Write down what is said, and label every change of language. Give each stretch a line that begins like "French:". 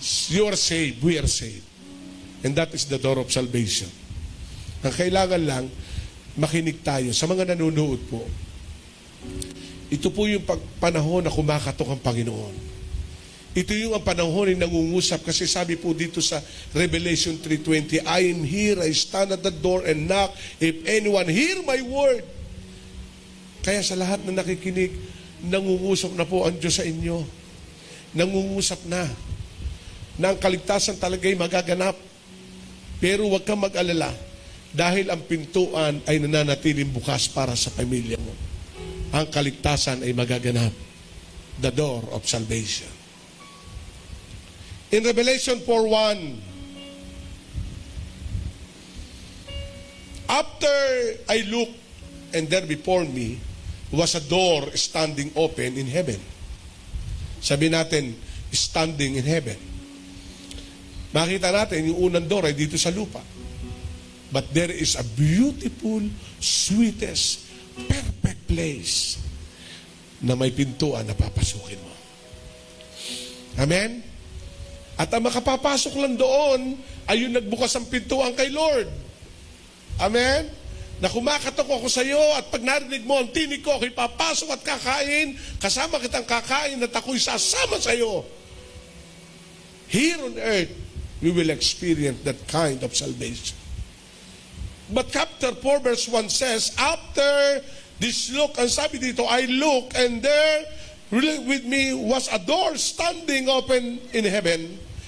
English: You are saved, we are saved. And that is the door of salvation.
Filipino: Ang kailangan lang, makinig tayo. Sa mga nanonood po, ito po yung panahon na kumakatok ang Panginoon. Ito yung ang panahon na nangungusap kasi sabi po dito sa Revelation 3:20, I am here, I stand at the door and knock.
English: If anyone hear my word.
Filipino: Kaya sa lahat na nakikinig, nangungusap na po ang Diyos sa inyo. Nangungusap na ang kaligtasan talaga'y magaganap. Pero huwag kang mag-alala dahil ang pintuan ay nananatiling bukas para sa pamilya mo. Ang kaligtasan ay magaganap.
English: The door of salvation. In Revelation 4:1, after I looked, and there before me was a door standing open in heaven. Sabi natin, standing in heaven.
Filipino: Makita natin, yung unang door ay dito sa lupa. But there is a beautiful, sweetest, perfect place na may pintuan na papasukin mo. Amen? At ang makapapasok lang doon ay yung nagbukas ang pintuan kay Lord. Amen? Na kumakatok ako sa iyo at pag narinig mo ang tinig ko, ako'y papasok at kakain, kasama kitang kakain at ako'y sasama sa iyo.
English: Here on earth, we will experience that kind of salvation. But chapter 4 verse 1 says, after this look, ang sabi dito, I look and there with me was a door standing open in heaven.